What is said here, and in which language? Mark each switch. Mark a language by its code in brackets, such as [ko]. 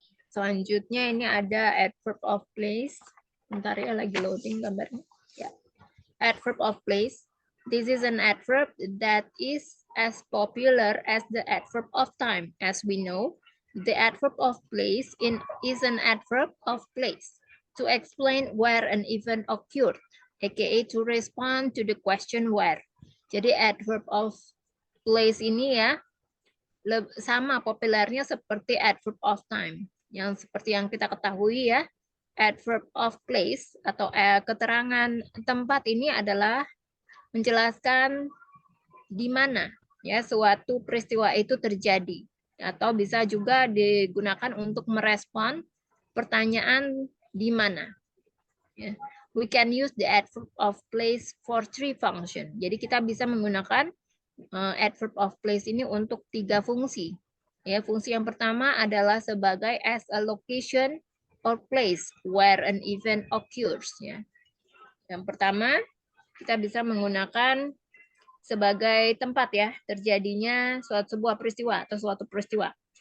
[id] Selanjutnya ini ada adverb of place. Bentar ya, lagi loading gambarnya. Ya. Adverb of place. [en] This is an adverb that is as popular as the adverb of time. As we know, the adverb of place is an adverb of place to explain where an event occurred, aka to respond to the question where. [id] Jadi adverb of place ini ya sama populernya seperti adverb of time. Yang seperti yang kita ketahui ya, adverb of place atau keterangan tempat ini adalah menjelaskan di mana ya suatu peristiwa itu terjadi, atau bisa juga digunakan untuk merespon pertanyaan di mana. Ya. [en] We can use the adverb of place for 3 function. [id] Jadi kita bisa menggunakan adverb of place ini untuk 3 fungsi. Ya, fungsi yang pertama adalah sebagai [en] as a location or place where an event occurs. [id] Ya. Yang pertama, kita bisa menggunakan sebagai tempat ya terjadinya sebuah peristiwa atau suatu peristiwa.